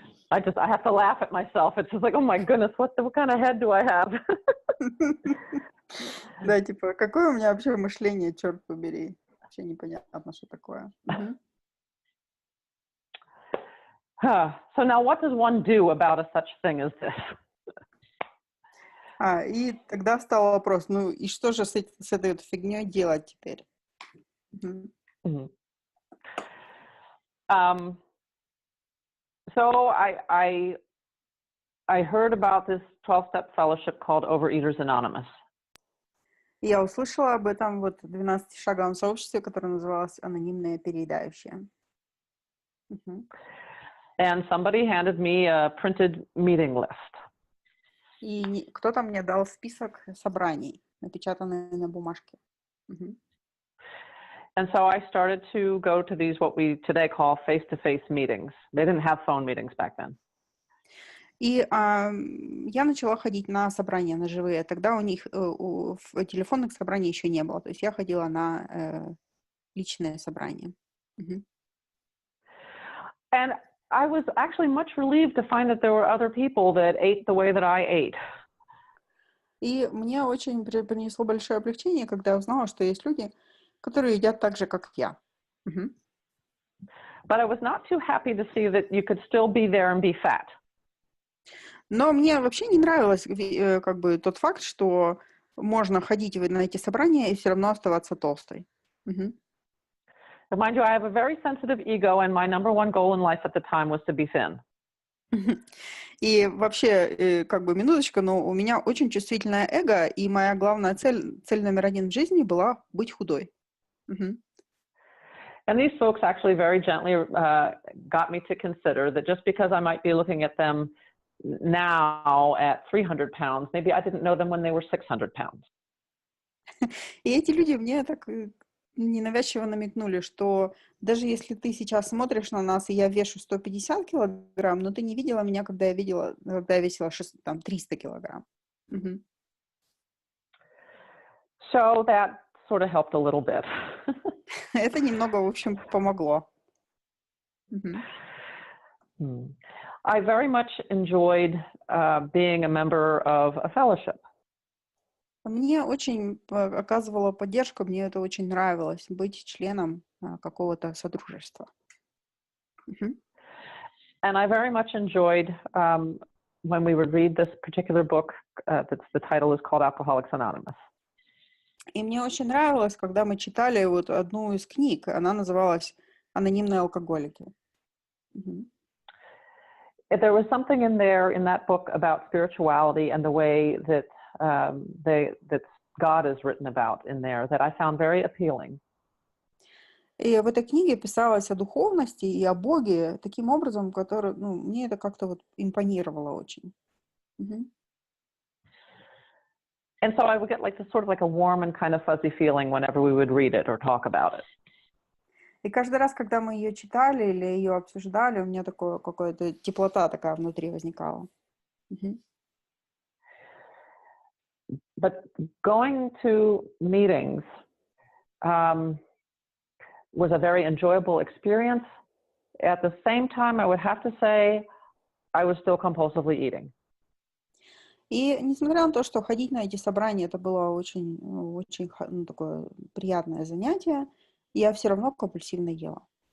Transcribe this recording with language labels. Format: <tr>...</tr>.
<en>I have to laugh at myself. It's just like, oh my goodness, what kind of head do I have?</en> <ru>Да, типа, какое у меня вообще мышление, черт побери. Вообще непонятно, что такое. Мгм.</ru> <en>So now what does one do about a such thing as this?</en> <ru>И тогда встал вопрос, ну и что же с этой вот фигней делать теперь? Мгм. Mm-hmm.</ru> <en>So I heard about this 12-step fellowship called Overeaters Anonymous.</en> <ru>Я услышала об этом вот 12-шаговом сообществе, которое называлось «Анонимные переедающие». Мгм.</ru> <en>And somebody handed me a printed meeting list.</en> <ru>И кто-то мне дал список собраний, напечатанный на бумажке. Мгм.</ru> <en>And so I started to go to these, what we today call face-to-face meetings. They didn't have phone meetings back then.</en> <ru>И я начала ходить на собрания, на живые. Тогда у них телефонных собраний еще не было. То есть я ходила на личные собрания. Мгм.</ru> <en>And I was actually much relieved to find that there were other people that ate the way that I ate.</en> <ru>И мне очень принесло большое облегчение, когда я узнала, что есть люди, которые едят так же, как я. Мгм.</ru> <en>But I was not too happy to see that you could still be there and be fat.</en> <ru>Но мне вообще не нравилось как бы тот факт, что можно ходить на эти собрания и все равно оставаться толстой. Мгм.</ru> <en>But mind you, I have a very sensitive ego, and my number one goal in life at the time was to be thin.</en> <ru>И вообще, как бы минуточка, но у меня очень чувствительное эго, и моя главная цель номер один в жизни была быть худой. Мгм.</ru> <en>And these folks actually very gently got me to consider that just because I might be looking at them now at 300 pounds, maybe I didn't know them when they were 600 pounds.</en> <ru>И эти люди мне так ненавязчиво намекнули, что даже если ты сейчас смотришь на нас, и я вешу 150 килограмм, но ты не видела меня, когда я весила 300 килограмм. Мгм.</ru> <en>So that sort of helped a little bit.</en> <ru>Это немного, в общем, помогло.</ru> <en>I very much enjoyed being a member of a fellowship.</en> <ru>Мне очень оказывало поддержку, мне это очень нравилось, быть членом какого-то содружества.</ru> <en>And I very much enjoyed when we would read this particular book. The title is called Alcoholics Anonymous.</en> <ru>И мне очень нравилось, когда мы читали вот одну из книг, она называлась «Анонимные алкоголики».</ru> <en>There was something in that book about spirituality and the way that that God is written about in there that I found very appealing.</en> <ru>И в этой книге писалось о духовности и о Боге таким образом, который, мне это как-то вот импонировало очень.</ru> <en>And so I would get like this sort of like a warm and kind of fuzzy feeling whenever we would read it or talk about it.</en> <ru>И каждый раз, когда мы ее читали или ее обсуждали, у меня такое какая-то теплота такая внутри возникала.</ru> <en>But going to meetings was a very enjoyable experience. At the same time, I would have to say I was still compulsively eating.</en> <ru>И несмотря на то, что ходить на эти собрания, это было очень такое приятное занятие, я все равно компульсивно ела.</ru>